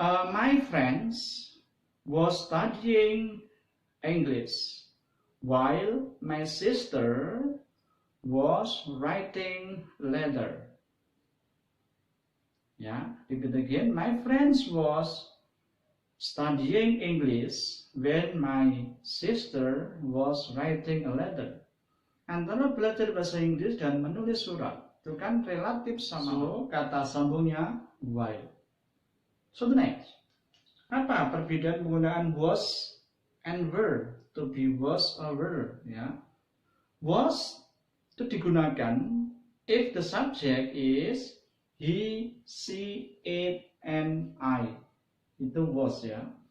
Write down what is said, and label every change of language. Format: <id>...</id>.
<en>My friends was studying English while my sister was writing letter. Yeah, repeat again. My friends was studying English when my sister was writing a letter.</en> <id>Antara belajar bahasa Inggris dan menulis surat itu kan relatif sama. So, kata sambungnya while.</id> <en>So the next,</en> <id>apa perbedaan penggunaan</id> <en>was and were? To be was or were, ya. Was</en> <id>itu digunakan</id> <en>if the subject is he, she, it, and I. Itu was ya.</en>